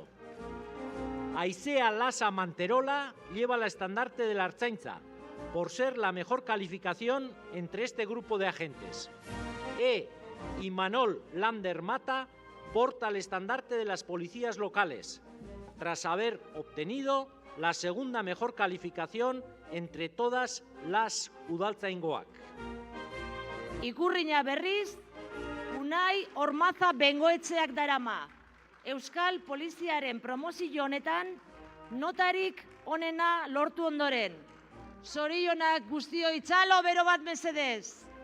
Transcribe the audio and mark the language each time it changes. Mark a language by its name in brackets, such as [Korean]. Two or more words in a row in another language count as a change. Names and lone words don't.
[Spanish] Aisea Lasa Manterola lleva el estandarte de la Ertzaintza, por ser la mejor calificación entre este grupo de agentes. Y Manol Lander Mata porta el estandarte de las policías locales, tras haber obtenido la segunda mejor calificación entre todas las udaltzaingoak. [Basque] Ikurrina berriz, Unai Ormaza Bengoetxeak darama. Euskal Poliziaren promozio honetan notarik onena lortu ondoren. Zorionak guztioi, txalo bero bat mesedez.